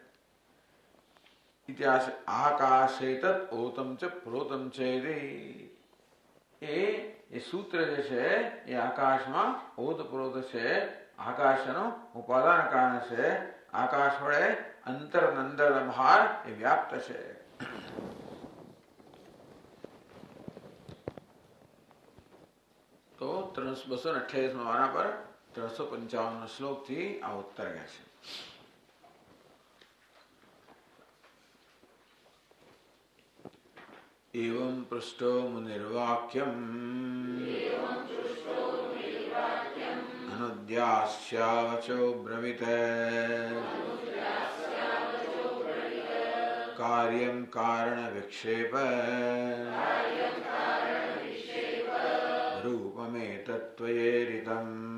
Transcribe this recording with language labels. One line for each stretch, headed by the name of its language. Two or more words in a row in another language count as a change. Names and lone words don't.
Sanskrit: इतिहास आकाशे तत ओतम च प्रोतम
Gujarati: છે એ સૂત્ર જે છે એ આકાશમાં ઓત પ્રોત છે આકાશનું ઉપાદાન કારણ છે આકાશ વડે અંતર અંદર બહાર એ વ્યાપ્ત છે તો 228 વારા પર 355 શ્લોક થી આ ઉત્તર ગયા છે
Sanskrit: एवं पृष्ठो मुनिर्वाक्यम् अनुद्यास्यावचो ब्रवीत कार्यं कारण विक्षेप रूपमेतत्त्वयेरितम्